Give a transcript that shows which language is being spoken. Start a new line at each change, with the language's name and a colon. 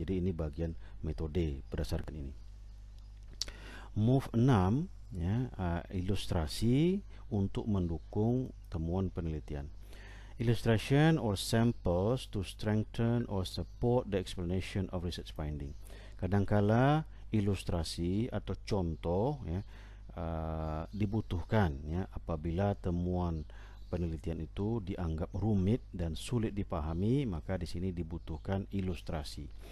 Indonesian: Jadi ini bagian metode berdasarkan ini. Move 6 ya, ilustrasi untuk mendukung temuan penelitian.
English: Illustration or samples to strengthen or support the explanation of research finding.
Indonesian: Kadangkala ilustrasi atau contoh ya dibutuhkan ya apabila temuan penelitian itu dianggap rumit dan sulit dipahami, maka di sini dibutuhkan ilustrasi.